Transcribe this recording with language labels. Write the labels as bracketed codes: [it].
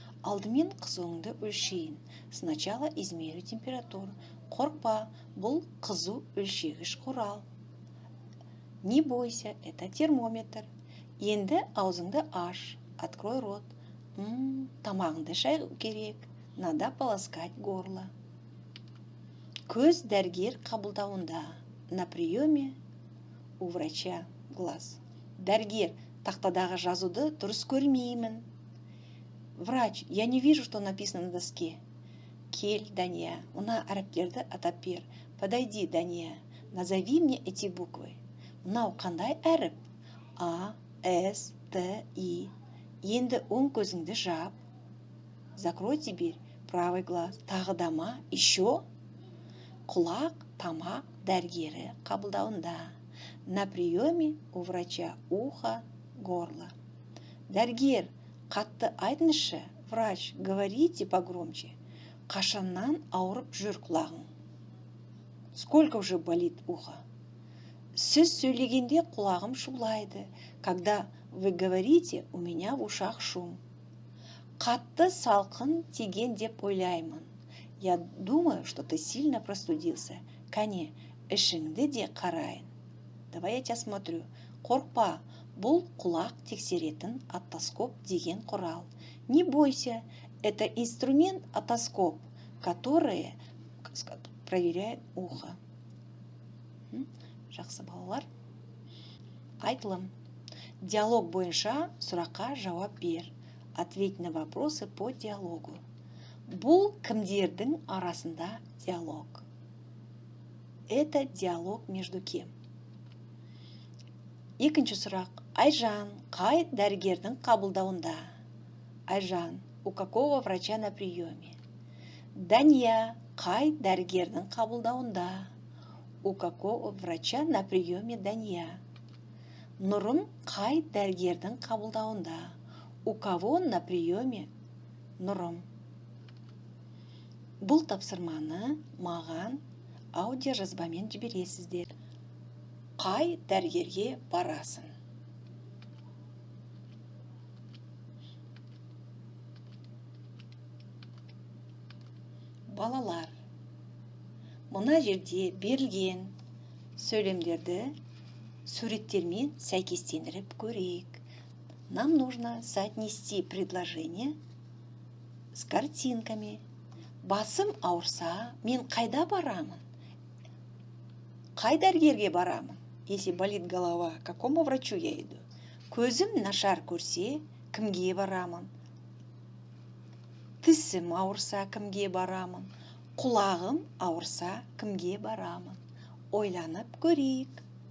[kk] Алдымен қызуыңды өлшейін. [ru] Сначала измерю температуру. [kk] Қорқпа, бұл қызу өлшегіш құрал. [ru] Не бойся, это термометр. [kk] Енді аузыңды аш, [ru] открой рот. [kk] Тамағыңды шайғу керек. [ru] Надо полоскать горло. [kk] Көз дәрігер қабылдауында. [ru] На приеме у врача глаз. [kk] Дәрігер, тақтадағы жазуды дұрыс көрмеймін. [ru] Врач, я не вижу, что написано на доске. [kk] Кел, Дания, мына әріптерді атап бер. [ru] Подойди, Дания, назови мне эти буквы. [kk] Мынау қандай әріп? А, С, Т, И. Енді оң көзіңді жап. [ru] Закрой теперь правый глаз. [kk] Тағы да ма? [ru] Еще? [kk] Құлақ, тамақ дәрігері қабылдауында. [ru] На приеме у врача ухо, горло. [kk] Дәрігер, қатты айтыңызшы. [ru] Врач, говорите погромче. [kk] Қашаннан ауырып жүр құлағың? [ru] Сколько уже болит ухо? [kk] Сіз сөйлегенде құлағым шулайды. [ru] Когда вы говорите, у меня в ушах шум. [kk] Қатты салқын тиген деп ойлаймын. [ru] Я думаю, что ты сильно простудился. [kk] Кәне, ішіңді де қарайын. [ru] Давай я тебя смотрю. [kk] Қорқпа, бұл құлақ тексеретін отоскоп деген құрал. [ru] Не бойся, это инструмент отоскоп, который проверяет ухо. [kk] Жақсы балалар. Айтылым. Диалог бойынша сұраққа жауап бер. [ru] Ответь на вопросы по диалогу. [kk] Бұл кімдердің арасында диалог? [ru] Это диалог между кем? [kk] Екінші сұрақ. Айжан, қай дәрігердің қабылдауында? [ru] Айжан, у какого врача на приеме? [kk] Дания, қай дәрігердің қабылдауында? [ru] У какого врача на приеме Дания? [kk] Нұрым, қай дәрігердің қабылдауында? [ru] У кого на приеме Нұрым? [kk] Бұл тапсырманы маған аудиожазбамен жібересіздер. Қай дәрігерге барасың? Балалар, мына жерде берілген сөйлемдерді суреттермен сәйкестендіріп көрейік. [ru] Нам нужно соотнести предложение с картинками. [kk] Басым ауырса, мен қайда барамын? Қай дәрігерге барамын? [ru] Если болит голова, к какому врачу я иду? [kk] Көзім нашар көрсе, кімге барамын? Тісім ауырса, кімге барамын? Құлағым ауырса, кімге барамын? Ойланып көрейік.